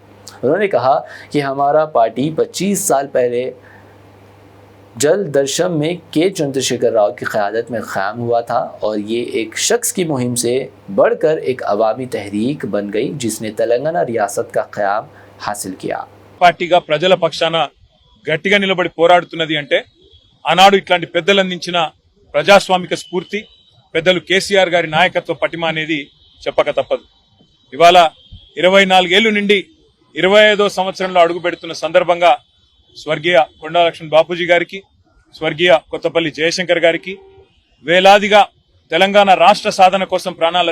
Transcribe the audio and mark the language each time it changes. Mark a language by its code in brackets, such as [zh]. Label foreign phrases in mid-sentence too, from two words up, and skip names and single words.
[ur] انہوں نے کہا کہ ہمارا پارٹی 25 سال پہلے جل درشم میں چندر شیکھر راؤ کی قیادت میں قائم ہوا تھا اور یہ ایک شخص کی مہم سے بڑھ کر ایک عوامی تحریک بن گئی جس نے تلنگانہ ریاست کا قیام حاصل کیا۔ [te] పార్టీగా ప్రజల పక్షాన గట్టిగా నిలబడి పోరాడుతున్నది అంటే ఆనాడు ఇట్లాంటి పెద్దలు అందించిన ప్రజాస్వామిక స్ఫూర్తి, పెద్దలు కేసీఆర్ గారి నాయకత్వ పటిమ అనేది చెప్పక తప్పదు। ఇవాళ 24 ఏళ్లు నుండి 25వ సంవత్సరంలో అడుగు పెడుతున్న సందర్భంగా స్వర్గీయ కొండా లక్ష్మణ్ బాపూజీ గారికి, స్వర్గీయ కొత్తపల్లి జయశంకర్ గారికి, వేలాదిగా తెలంగాణ రాష్ట్ర సాధన కోసం ప్రాణాలు